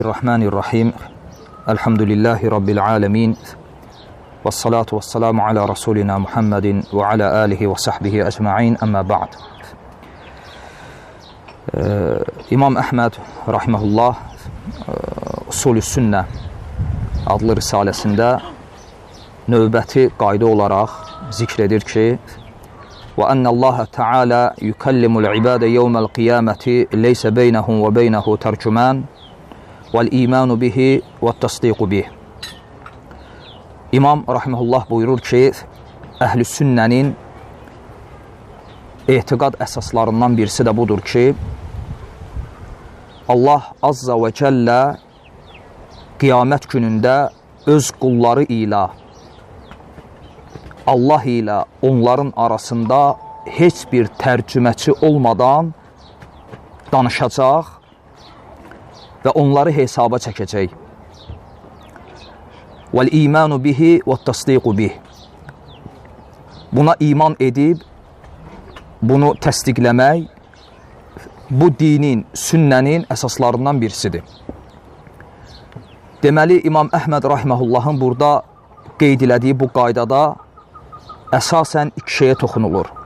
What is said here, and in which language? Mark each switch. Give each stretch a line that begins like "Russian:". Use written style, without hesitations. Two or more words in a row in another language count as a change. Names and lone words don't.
Arabic: بسم الله الرحمن الرحيم. الحمد لله رب العالمين. والصلاة والسلام على رسولنا محمد وعلى آله وصحبه أجمعين، أما بعد.
Azerbaijani: İmam Əhməd rahimehullah Usulü Sünnə adlı risaləsində növbəti qayda olaraq zikr edir ki,
Arabic: وأن الله تعالى يكلم العباد يوم القيامة ليس بينهم وبينه ترجمان والإيمان به والتصديق به.
Azerbaijani: İmam rahimehullah buyurur ki, Əhl-i Sünnənin etiqad əsaslarından birisi də budur ki, Allah
Arabic: عز وجل
Azerbaijani: qiyamət günündə öz qulları ilə, Allah ilə onların arasında heç bir tərcüməçi olmadan danışacaq və onları hesaba çəkəcək.
Arabic: وَالْإِيمَانُ بِهِ وَالتَّصْدِيقُ بِهِ.
Azerbaijani: Buna iman edib, bunu təsdiqləmək, bu dinin, sünnənin əsaslarından birisidir. Deməli, İmam Əhməd rahimehullahın burada qeyd elədiyi bu qaydada əsasən iki şeyə toxunulur.